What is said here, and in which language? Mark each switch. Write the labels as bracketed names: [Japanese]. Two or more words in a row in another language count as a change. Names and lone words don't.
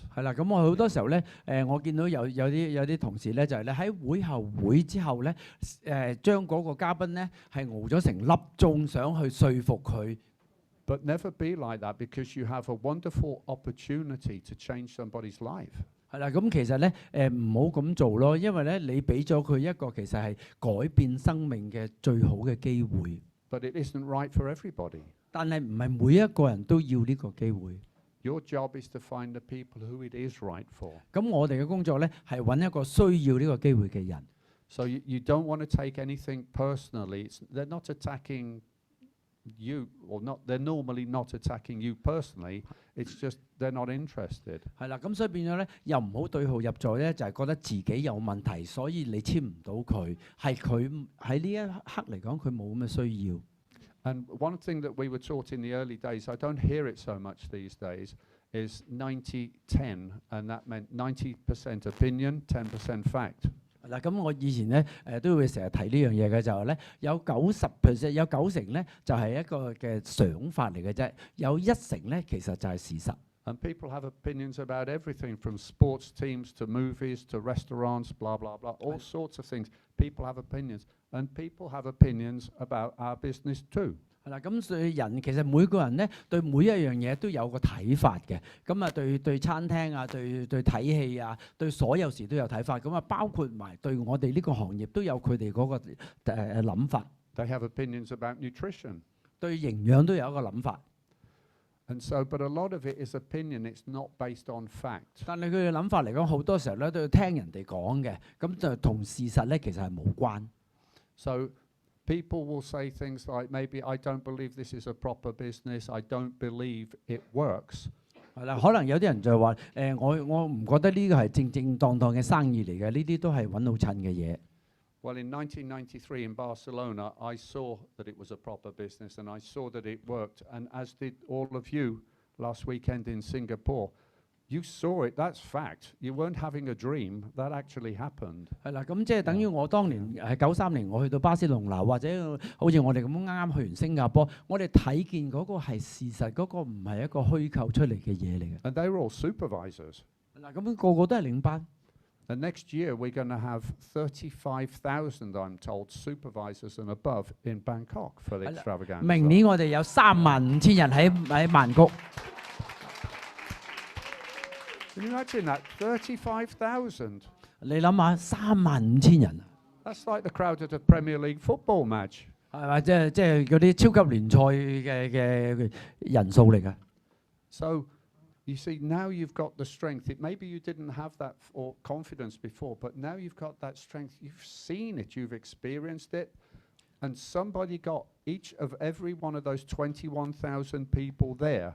[Cantonese] 係啦，咁我好多時候咧，我見到有啲同事咧，就係咧喺會後會之後咧，將嗰個嘉賓咧係熬咗成粒鐘，想去說服佢。 [English] But never be like that, because you have a wonderful opportunity to change somebody's life. [Cantonese] 係啦，咁其實咧唔好咁做咯，因為咧你俾咗佢一個其實係改變生命嘅最好嘅機會。 [English] But it isn't right for everybody. [Cantonese] 但係唔係每一個人都要呢個機會。 [English] Your job is to find the people who it is right for. [Cantonese] 咁我哋嘅工作咧係揾一個需要呢個機會嘅人。 [English] So you don't want to take anything personally. They're not attacking you, or not. They're normally not attacking you personally. It's just they're not interested. [Cantonese] 係啦，咁所以變咗咧，又唔好對號入座咧，就係覺得自己有問題，所以你簽唔到佢，係佢喺呢一刻嚟講，佢冇咁嘅需要。 [English] And one thing that we were taught in the early days, I don't hear it so much these days, is 90-10, and that meant 90% opinion, 10% fact. [Cantonese] 嗱，咁我以前咧都會成日提呢樣嘢嘅，就係咧有90%，有90%咧就係一個嘅想法嚟嘅啫，有1成咧其實就係事實。 [English] And people have opinions about everything from sports teams to movies to restaurants, blah, blah, blah, all sorts of things. People have opinions. And people have opinions about our business too. [Cantonese] 係啦，咁所以人其實每個人咧對每一樣嘢都有個睇法嘅。咁啊對餐廳啊，對睇戲啊，對所有事都有睇法。咁啊包括埋對我哋呢個行業都有佢哋嗰個諗法。 [English] They have opinions about nutrition. [Cantonese] 對營養都有一個諗法。 [English] And so, but a lot of it is opinion. It's not based on fact. [Cantonese] 但係佢嘅諗法嚟講，好多時候咧都要聽人哋講嘅，咁就同事實咧其實係冇關。 [English] So people will say things like, maybe I don't believe this is a proper business. I don't believe it works. [Cantonese] 係啦，可能有啲人就話我唔覺得呢個係正正當當嘅生意嚟嘅，呢啲都係揾老襯嘅嘢。 [English] Well, in 1993 in Barcelona, I saw that it was a proper business and I saw that it worked. And as did all of you last weekend in Singapore. You saw it, that's fact. You weren't having a dream, that actually happened. [Cantonese] 係啦，咁即係等於我當年係93年我去到巴塞隆拿，或者好似我哋咁啱啱去完新加坡，我哋睇見嗰個係事實，嗰個唔係一個虛構出嚟嘅嘢嚟嘅。 [English] And they were all supervisors. [Cantonese] 嗱，咁個個都係領班。 [English] And next year we're going to have 35,000, I'm told, supervisors and above in Bangkok for the extravaganza. [Cantonese] 明年我哋有35,000人喺曼谷。 [English] Can you imagine that? 35,000. [Cantonese] 你諗下35,000人。 [English] That's like the crowd at a Premier League football match. [Cantonese] 係嘛？即係嗰啲超級聯賽嘅人數嚟㗎。 [English] So you see, now you've got the strength. Maybe you didn't have that or confidence before, but now you've got that strength. You've seen it, you've experienced it, and somebody got each of every one of those 21,000 people there.